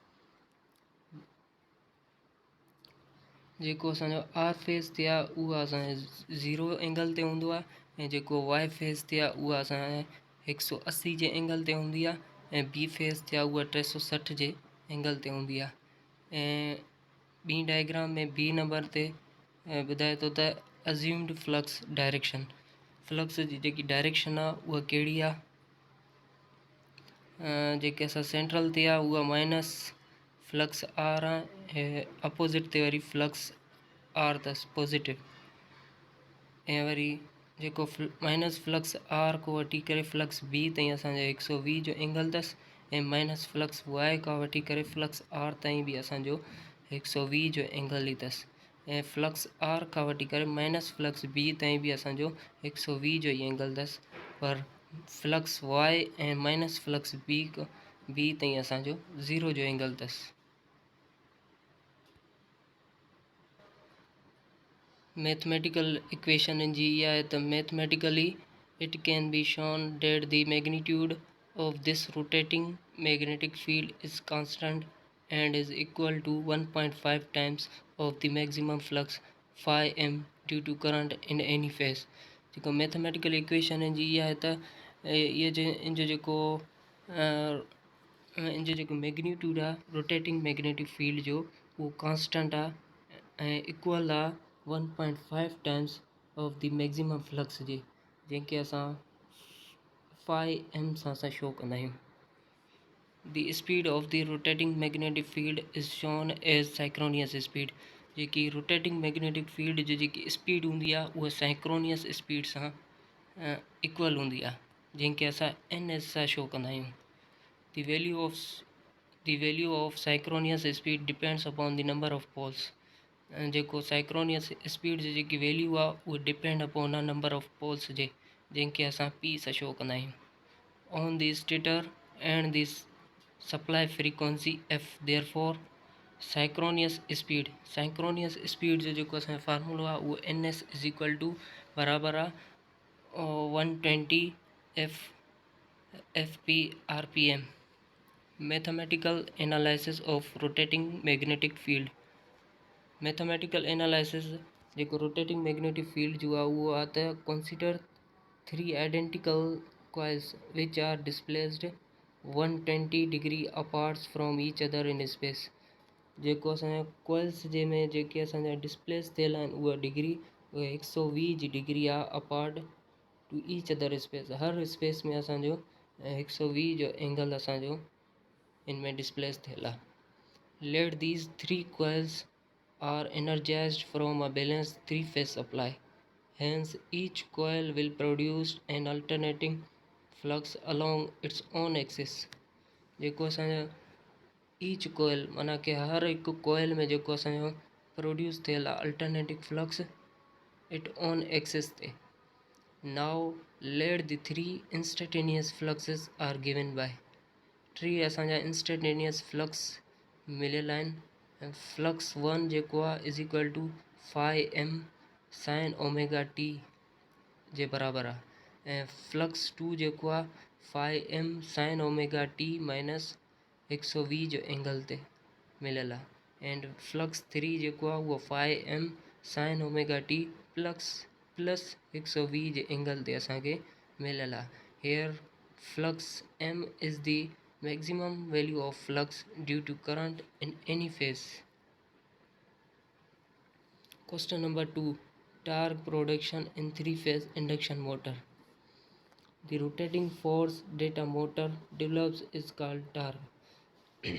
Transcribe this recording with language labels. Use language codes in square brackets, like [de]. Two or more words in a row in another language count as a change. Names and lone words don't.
[sd] जेको असांजो आर फेज़ थी आहे उहा असांजे [en] zero angle [sd] ते हूंदो आहे ऐं जेको वाई फेज़ थी आहे उहा असांजे 180 जे एंगल ते हूंदी आहे ऐं बी फेज़ थी आहे उहा 360 जे एंगल ते हूंदी आहे. ऐं ॿी डायग्राम में बी नंबर ते ॿुधाए थो त [en] assumed flux direction. [sd] फ्लक्स जी जेकी डायरेक्शन आहे उहा कहिड़ी आहे. जेके असां सेंट्रल ते आहे उहा [en] minus flux R [sd] आहे ऐं अपोज़िट ते वरी [en] flux R [sd] अथसि पॉजिटिव. ऐं वरी जेको [en] minus flux R [sd] को वठी करे [en] flux B [sd] ताईं असांजो 120 जो एंगल अथसि ऐं [en] minus flux Y [sd] खां वठी करे [en] flux R [sd] ताईं बि असांजो 120 जो एंगल ई अथसि. ऐं [en] flux R [sd] खां वठी करे [en] minus flux B [sd] ताईं बि असांजो 120 जो ई एंगल अथसि. पर [en] flux Y [sd] ऐं [en] minus flux B [sd] ताईं असांजो 0 जो एंगल अथसि. [en] mathematical equation [sd] जी इहा आहे त [en] mathematically it can be shown that the magnitude of this rotating magnetic field is constant and is equal to 1.5 times of the maximum flux phi m due to current in any phase. [sd] जेको [en] mathematical equation [sd] जी इहा आहे त इनजो जेको मैग्नीट्यूड आहे [en] rotating magnetic field [sd] जो उहो कांस्टेंट आहे ऐं इक्वल आहे [en] 1.5 times of the maximum flux [sd] जे जंहिंखे असां [en] phi m [sd] सां असां शो कंदा आहियूं. [en] The speed of the rotating magnetic field is shown as synchronous speed. [sd] जेकी [en] rotating magnetic field [sd] जी जेकी स्पीड हूंदी आहे उहा [en] synchronous speed [sd] सां इक्वल हूंदी आहे जंहिंखे असां एन एस सां शो कंदा आहियूं. [en] the value of synchronous speed depends upon the number of poles. [sd] जेको [en] synchronous speed [sd] जी जेकी वैल्यू आहे उहा [en] depend upon a number of poles [sd] जे जंहिंखे असां पी सां शो कंदा आहियूं. [en] on the stator and the supply frequency f. Therefore synchronous speed [sd] जो जेको असांजो फार्मूलो आहे उहो ns [en] is equal to [sd] बराबरि आहे 120 fp/rpm. [en] mathematical analysis of rotating magnetic field. mathematical analysis जेको rotating magnetic field [sd] जो आहे उहो आहे त [en] consider 3 identical coils which are displaced 120 degree apart from each other in space. [sd] जेको असांजा कॉइल्स जंहिंमें जेके असांजा डिस्प्लेस थियल आहिनि उहा डिग्री 120 डिग्री आहे [en] apart to each other space. [sd] हर स्पेस में असांजो 120 जो एंगल असांजो इनमें डिस्प्लेस थियल आहे. [en] Let these three coils are energized from a balanced three-phase supply. Hence, each coil will produce an alternating flux along its own axis. [sd] जेको असांजो [en] each coil [sd] माना कि हर एक कोयल में जेको असांजो प्रोड्यूस थियल आहे [en] alternative flux it own axis [sd] ते. [en] now let the three instantaneous fluxes are given by. [sd] टी असांजा [en] instantaneous flux [sd] मिलियल आहिनि. फ्लक्स 1 जेको आहे [en] is equal to 5m sine omega t [sd] जे बराबरि आहे ऐं फ्लक्स 2 जेको आहे [en] 5m sine omega t minus 120 [sd] जो एंगल ते मिलियल आहे. [en] and flux 3 [sd] जेको आहे उहो [en] 5m sine omega t plus 120 [sd] जे एंगल ते असांखे मिलियल आहे. [en] हेयर flux m is the maximum value of flux due to current in any phase. Question number 2. Torque production in three-phase induction motor. The rotating force that a motor develops is called torque.